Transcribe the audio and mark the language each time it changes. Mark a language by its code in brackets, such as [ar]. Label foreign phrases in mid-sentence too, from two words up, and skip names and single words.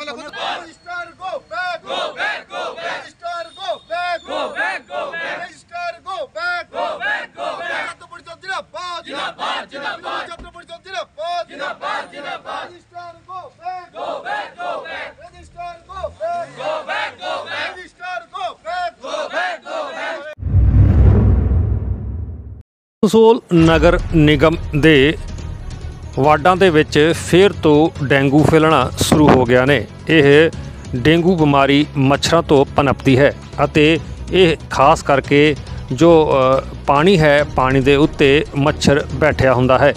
[en] Registrar go back, go back, go back, Registrar go back, go back, go back, Registrar go back, go back, go back. [bn] ছাত্র পরিষদ জিন্দাবাদ, জিন্দাবাদ, জিন্দাবাদ। ছাত্র পরিষদ জিন্দাবাদ, জিন্দাবাদ, জিন্দাবাদ। [en] Registrar go back, go back, go back, Registrar go back, go back, go back, Registrar go back, go back, go back. [pa] ਆਸਨਸੋਲ ਨਗਰ ਨਿਗਮ ਦੇ ਵਾਰਡਾਂ ਦੇ ਵਿੱਚ ਫਿਰ ਤੋਂ ਡੇਂਗੂ ਫੈਲਣਾ ਸ਼ੁਰੂ ਹੋ ਗਿਆ ਨੇ। ਇਹ ਡੇਂਗੂ ਬਿਮਾਰੀ ਮੱਛਰਾਂ ਤੋਂ ਪਨਪਦੀ ਹੈ ਅਤੇ ਇਹ ਖਾਸ ਕਰਕੇ ਜੋ ਪਾਣੀ ਹੈ, ਪਾਣੀ ਦੇ ਉੱਤੇ ਮੱਛਰ ਬੈਠਿਆ ਹੁੰਦਾ ਹੈ।